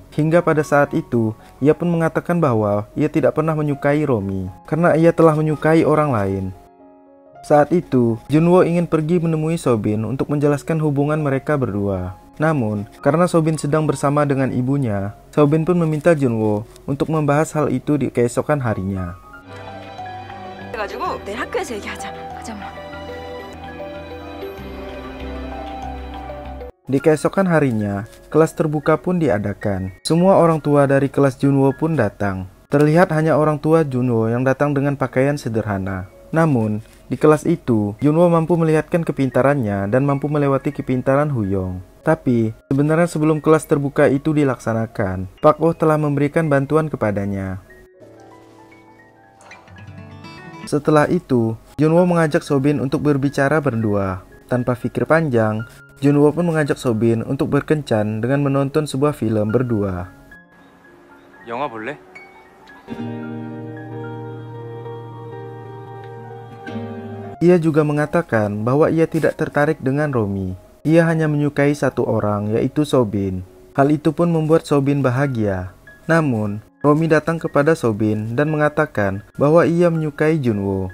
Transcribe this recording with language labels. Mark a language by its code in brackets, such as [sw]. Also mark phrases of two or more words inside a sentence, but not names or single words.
[id] Hingga pada saat itu, ia pun mengatakan bahwa ia tidak pernah menyukai Romi karena ia telah menyukai orang lain. Saat itu, Junwo ingin pergi menemui Sobin untuk menjelaskan hubungan mereka berdua. Namun, karena Sobin sedang bersama dengan ibunya, Sobin pun meminta Junwo untuk membahas hal itu di keesokan harinya. [ko] 그래가지고 내일 학교에서 얘기하자. 가자 엄마. [id] Di keesokan harinya, kelas terbuka pun diadakan. Semua orang tua dari kelas Junwo pun datang. Terlihat hanya orang tua Junwo yang datang dengan pakaian sederhana. Namun, di kelas itu, Junwo mampu melihatkan kepintarannya dan mampu melewati kepintaran Huyong. Tapi, sebenarnya sebelum kelas terbuka itu dilaksanakan, Pak Oh telah memberikan bantuan kepadanya. Setelah itu, Junwo mengajak Sobin untuk berbicara berdua. Tanpa pikir panjang, Junwo pun mengajak Sobin untuk berkencan dengan menonton sebuah film berdua. [ko] 영화 볼래? [id] Ia juga mengatakan bahwa ia tidak tertarik dengan Romi. Ia hanya menyukai satu orang, yaitu Sobin. Hal itu pun membuat Sobin bahagia. Namun, Romi datang kepada Sobin dan mengatakan bahwa ia menyukai Junwo.